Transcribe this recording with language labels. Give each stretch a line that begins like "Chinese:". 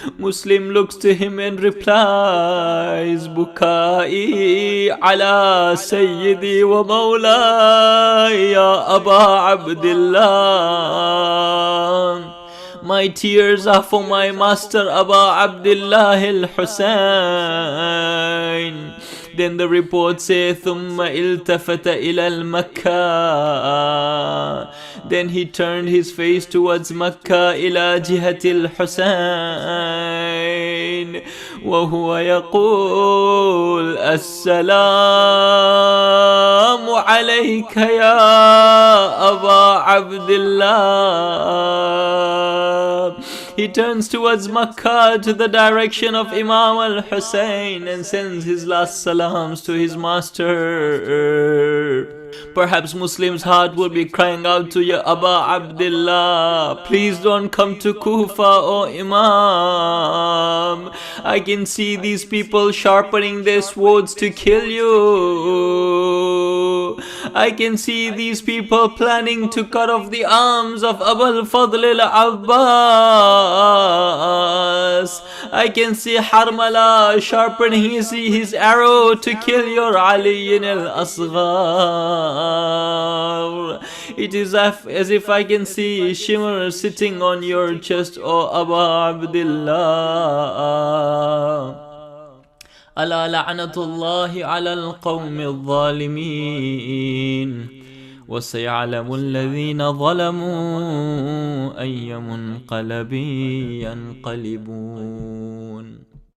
English: Muslim looks to him and replies,
Arabic: "Bukai ala sayyidi wa mawlaya ya Aba Abdillah.
English: My tears are for my master Aba Abdullah al-Hussein." Then the report says,
Arabic: ثُمَّ إِلْتَفَتَ إِلَى الْمَكَّةِ.
English: Then he turned his face towards Makkah,
Arabic: إِلَى جِهَةِ الْحُسَيْن, وهو يقول السلام عليك يا أبا عبد الله.
English: He turns towards Makkah to the direction of Imam al-Hussein and sends his last salams to his master. Perhaps Muslim's heart will be crying out to Ya Aba Abdullah, "Please don't come to Kufa, O Imam. I can see these people sharpening their swords to kill you." I can see these people planning to cut off the arms of Abu al-Fadl al-Abbas. I can see Harmala sharpening his arrow to kill your Ali al-Asghar. It is as if I can see Shimmer sitting on your chest, O Abu Abdullah.
Arabic: ألا لعنة الله على القوم الظالمين وسيعلم الذين ظلموا أي منقلب ينقلبون.